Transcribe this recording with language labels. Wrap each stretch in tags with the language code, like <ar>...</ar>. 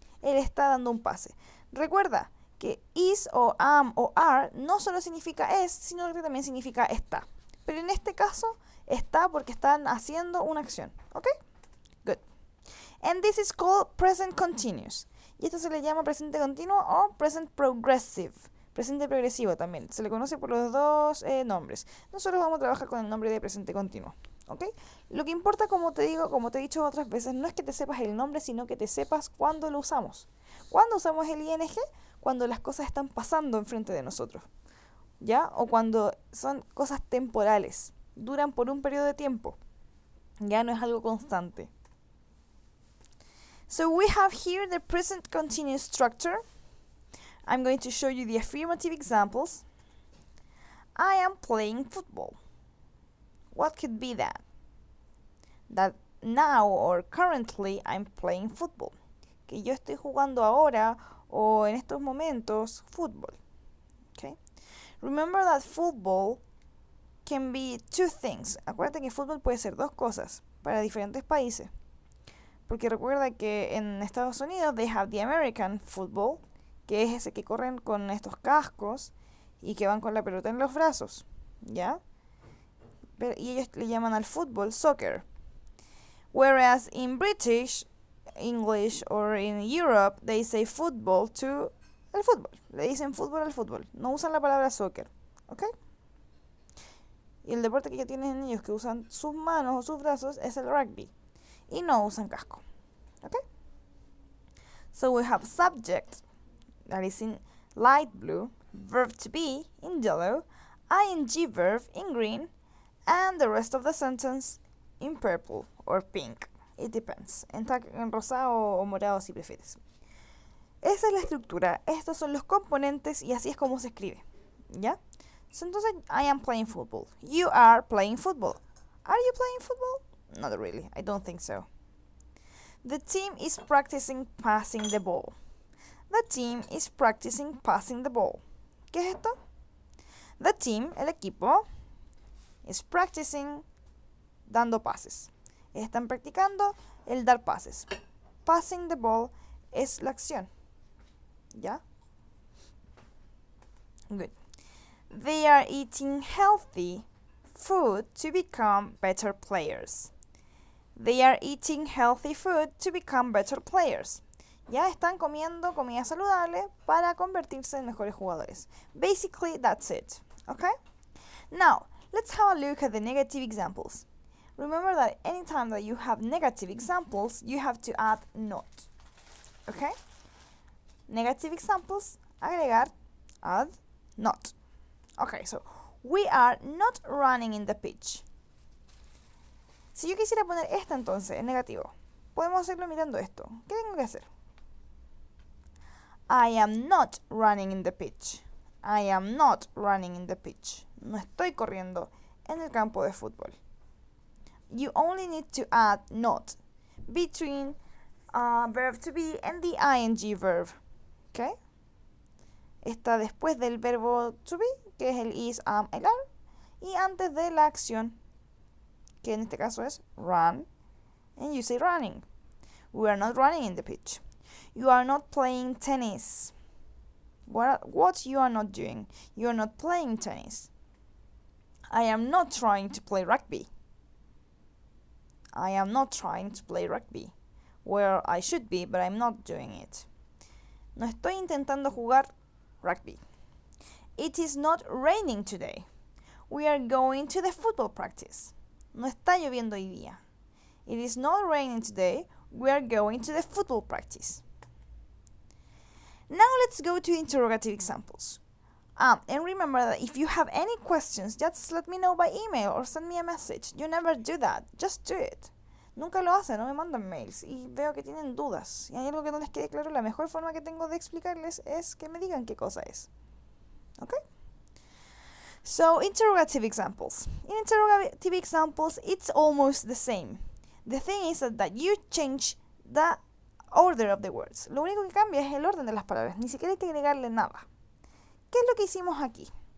<es>Él está dando un pase. Recuerda que is o am o are no solo significa es, sino que también significa está. Pero en este caso está porque están haciendo una acción.</es> <en>¿Ok? Good. And this is called present continuous.</en> <es>Y esto se le llama presente continuo o present progressive. Presente progresivo también. Se le conoce por los dos nombres. Nosotros vamos a trabajar con el nombre de presente continuo. ¿Ok? Lo que importa, como te digo, como te he dicho otras veces, no es que te sepas el nombre, sino que te sepas cuándo lo usamos. ¿Cuándo usamos el ing? Cuando las cosas están pasando enfrente de nosotros. ¿Ya? O cuando son cosas temporales. Duran por un periodo de tiempo. Ya no es algo constante.</es> <en>So we have here the present continuous structure. I'm going to show you the affirmative examples. I am playing football. What could be that? That now or currently I'm playing football.</en> <es>Que yo estoy jugando ahora o en estos momentos fútbol. Okay?</es> <en>Remember that football can be two things.</en> <es>Acuérdate que fútbol puede ser dos cosas para diferentes países. Porque recuerda que en Estados Unidos</es> <en>they have the American football,</en> <es>que es ese que corren con estos cascos y que van con la pelota en los brazos, ¿ya? Y ellos le llaman al fútbol soccer.</es> <en>Whereas in British English or in Europe they say football to</en> <es>el fútbol. Le dicen fútbol al fútbol. No usan la palabra soccer, ¿ok? Y el deporte que tienen ellos que usan sus manos o sus brazos es el rugby. Y no usan casco, ¿ok?</es> <en>So we have subject, that is in light blue, verb to be in yellow, ing verb in green, and the rest of the sentence in purple or pink. It depends.</en> <es>En rosado o morado si prefieres. Esa es la estructura. Estos son los componentes y así es como se escribe. ¿Ya?</es> <en>So,</en> <es>entonces,</es> <en>I am playing football. You are playing football. Are you playing football? Not really. I don't think so. The team is practicing passing the ball. The team is practicing passing the ball.</en> <es>¿Qué es esto?</es> <en>The team,</en> <es>el equipo,</es> <en>is practicing</en> <es>dando pases. Están practicando el dar pases.</es> <en>Passing the ball</en> <es>es la acción. ¿Ya?</es> <en>Good. They are eating healthy food to become better players. They are eating healthy food to become better players.</en> <es>Ya están comiendo comida saludable para convertirse en mejores jugadores.</es> <en>Basically, that's it. Okay? Now, let's have a look at the negative examples. Remember that anytime that you have negative examples, you have to add not. Okay? Negative examples,</en> <es>agregar,</es> <en>add, not. Okay, so we are not running in the pitch.</en> <es>Si yo quisiera poner esta entonces en negativo, podemos hacerlo mirando esto. ¿Qué tengo que hacer?</es> <en>I am not running in the pitch. I am not running in the pitch.</en> <es>No estoy corriendo en el campo de fútbol.</es> <en>You only need to add not between verb to be and the ing verb. ¿Ok?</en> <es>Está después del verbo to be, que es el is, am, el are, y antes de la acción, que en este caso es run,</es> <en>and you say running. We are not running in the pitch. You are not playing tennis. What you are not doing? You are not playing tennis. I am not trying to play rugby. I am not trying to play rugby. Where I should be, but I'm not doing it.</en> <es>No estoy intentando jugar rugby.</es> <en>It is not raining today. We are going to the football practice.</en> <es>No está lloviendo hoy día.</es> <en>It is not raining today. We are going to the football practice. Now let's go to interrogative examples. And remember that if you have any questions, just let me know by email or send me a message. You never do that. Just do it.</en> <es>Nunca lo hacen, no me mandan mails y veo que tienen dudas. Si hay algo que no les quede claro, la mejor forma que tengo de explicarles es que me digan qué cosa es.</es> <en>Okay? So, interrogative examples. In interrogative examples, it's almost the same. The thing is that you change the order of the words.</en> <es>Lo único que cambia es el orden de las palabras. Ni siquiera hay que agregarle nada. ¿Qué es lo que hicimos aquí?</es>